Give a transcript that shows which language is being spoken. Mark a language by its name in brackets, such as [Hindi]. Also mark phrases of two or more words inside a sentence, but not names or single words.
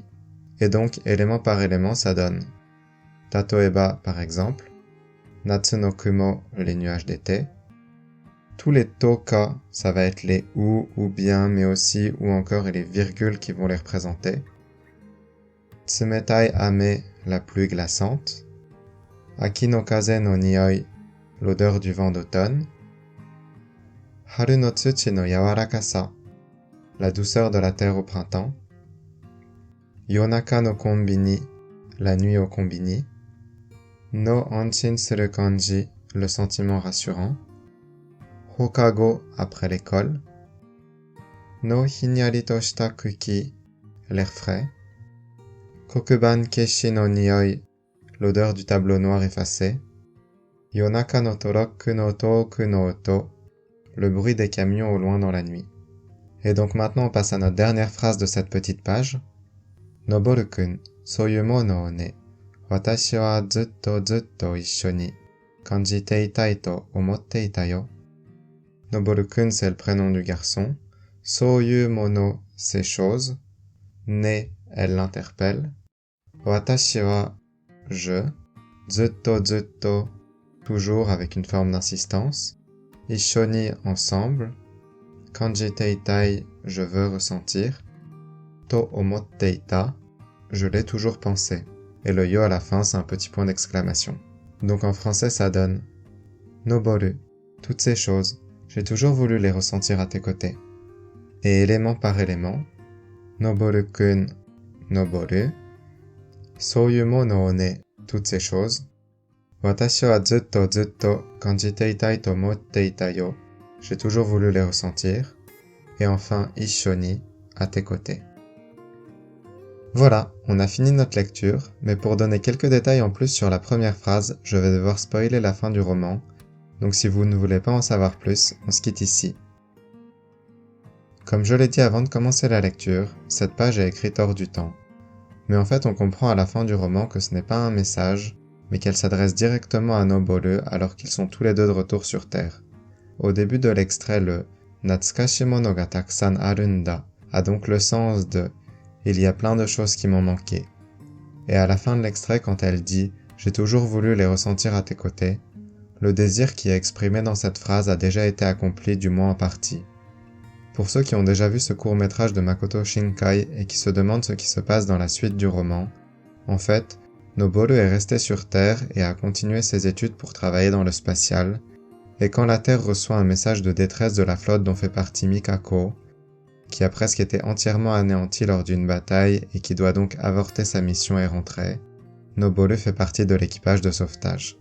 [French] Et donc, élément par élément, ça donne. Tatoeba, par exemple, [Japanese] 夏の雲, [French] les nuages d'été. Tous les toka, ça va être les ou bien, mais aussi ou encore et les virgules qui vont les représenter. [Japanese] 冷たい雨, [French] la pluie glaçante. [Japanese] 秋の風の匂い, [French] l'odeur du vent d'automne. [Japanese] 春の土の柔らかさ, [French] la douceur de la terre au printemps. [Japanese] 夜中のコンビニ, [French] la nuit au combini. [Japanese] の安心する感じ, [French] le sentiment rassurant. Hokago, après l'école. [Japanese] のひんやりとした空気, [French] l'air frais. [Japanese] 黒板消しの匂い, [French] l'odeur du tableau noir effacé. [Japanese] 夜中のトラックの遠くの音, [French] le bruit des camions au loin dans la nuit. Et donc maintenant on passe à notre dernière phrase de cette petite page. [Japanese] Noboru-kun、そういうものをね、私はずっと一緒に感じていたいと思っていたよ. [French] Noboru-kun, c'est le prénom du garçon. [Japanese] そういうもの, [French] ces choses. Ne, elle l'interpelle. [Japanese] 私は, je. [French] Zutto, toujours avec une forme d'insistance. [Japanese] 一緒に, ensemble. 感じていたい, [French] je veux ressentir. [Japanese] と思っていた, [French] je l'ai toujours pensé. Et le yo à la fin, c'est un petit point d'exclamation. Donc en français, ça donne Noboru, toutes ces choses, j'ai toujours voulu les ressentir à tes côtés. Et élément par élément, [Japanese] Noboru-kun, Noboru, そういうものをね, [French] toutes ces choses, [Japanese] 私はずっと感じていたいと思っていたよ, [French] j'ai toujours voulu les ressentir. Et enfin, [Japanese] 一緒に, [French] à tes côtés. Voilà, on a fini notre lecture, mais pour donner quelques détails en plus sur la première phrase, je vais devoir spoiler la fin du roman, donc si vous ne voulez pas en savoir plus, on se quitte ici. Comme je l'ai dit avant de commencer la lecture, cette page est écrite hors du temps. Mais en fait, on comprend à la fin du roman que ce n'est pas un message, mais qu'elle s'adresse directement à Noboru alors qu'ils sont tous les deux de retour sur Terre. Au début de l'extrait, le [Japanese] 懐かしいものがたくさんあるんだ [French] a donc le sens de « il y a plein de choses qui m'ont manqué ». Et à la fin de l'extrait, quand elle dit « j'ai toujours voulu les ressentir à tes côtés », le désir qui est exprimé dans cette phrase a déjà été accompli, du moins en partie. Pour ceux qui ont déjà vu ce court-métrage de Makoto Shinkai et qui se demandent ce qui se passe dans la suite du roman, en fait, Noboru est resté sur Terre et a continué ses études pour travailler dans le spatial, et quand la Terre reçoit un message de détresse de la flotte dont fait partie Mikako, qui a presque été entièrement anéantie lors d'une bataille et qui doit donc avorter sa mission et rentrer, Noboru fait partie de l'équipage de sauvetage.